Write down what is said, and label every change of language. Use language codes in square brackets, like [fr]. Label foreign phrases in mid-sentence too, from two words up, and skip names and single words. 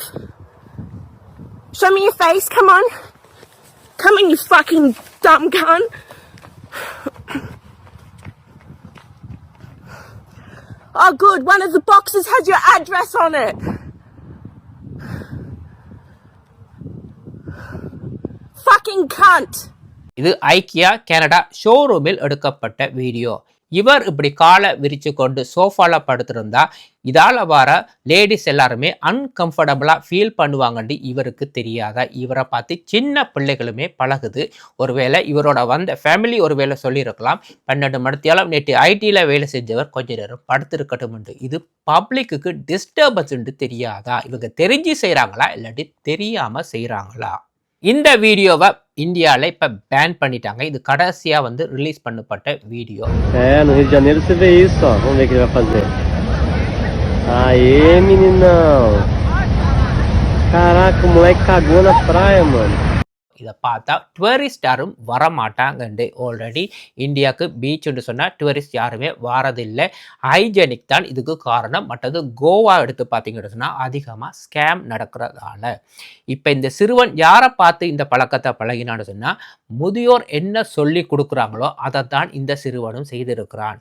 [en] Show me your face, come on. Come on, you fucking dumb cunt. Oh good, one of the boxes has your address on it. Fucking cunt. [ta] இது ஐக்கியா கனடா ஷோரூமில் எடுக்கப்பட்ட வீடியோ. இவர் இப்படி காலை விரிச்சு கொண்டு சோஃபால படுத்திருந்தா இதால வர லேடிஸ் எல்லாருமே [en] uncomfortable feel [ta] பண்ணுவாங்கன்னு இவருக்கு தெரியாதா? இவரை பார்த்து சின்ன பிள்ளைகளுமே பழகுது. ஒருவேளை இவரோட வந்த ஃபேமிலி ஒருவேளை சொல்லியிருக்கலாம், 12 மணித்தியாலும் நேற்று ஐடியில் வேலை செஞ்சவர் கொஞ்ச நேரம் படுத்திருக்கட்டும். இது [en] public disturbance [ta] தெரியாதா? இவங்க தெரிஞ்சு செய்கிறாங்களா இல்லாட்டி தெரியாமல் செய்கிறாங்களா? இந்த வீடியோவை இந்தியாவில் இப்போ பேன் பண்ணிட்டாங்க. இது கடைசியாக வந்து ரிலீஸ் பண்ணப்பட்ட வீடியோ. [pt] No Rio de Janeiro você vê isso, ó. Vamos ver o que ele vai fazer. Aê, meninão. Caraca, o moleque cagou na praia, mano. [ta] இதை பார்த்தா டூரிஸ்ட் யாரும் வரமாட்டாங்கண்டு. ஆல்ரெடி இந்தியாவுக்கு பீச்சுன்னு சொன்னால் டூரிஸ்ட் யாருமே வாரதில்லை. ஹைஜெனிக் தான் இதுக்கு காரணம். மற்றது கோவா எடுத்து பார்த்தீங்கன்னு சொன்னால் அதிகமாக ஸ்கேம் நடக்கிறதால. இப்போ இந்த சிறுவன் யாரை பார்த்து இந்த பழக்கத்தை பழகினான்னு சொன்னால், முதியோர் என்ன சொல்லி கொடுக்குறாங்களோ அதை தான் இந்த சிறுவனும் செய்திருக்கிறான்.